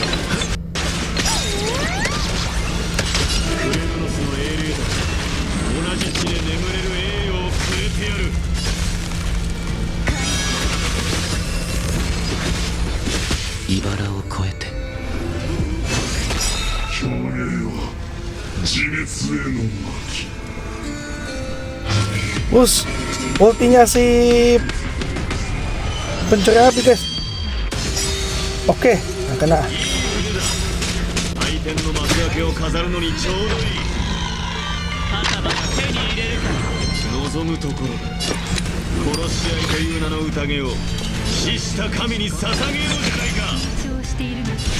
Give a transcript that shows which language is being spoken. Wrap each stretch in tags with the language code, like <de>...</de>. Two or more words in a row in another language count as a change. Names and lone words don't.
<ja>クレムノスの英霊だ。同じ地で眠れる栄誉をくれてやる。茨を越えて。</ja> <id>Bus, ultinya si pencuri api, guys. Oke, nah kena.</id> <ja>相手の幕開けを飾るのにちょうどいい。はたまた手に入れるか。望むところだ。殺し合いという名の宴を死した神に捧げようじゃないか。緊張しているの。</ja>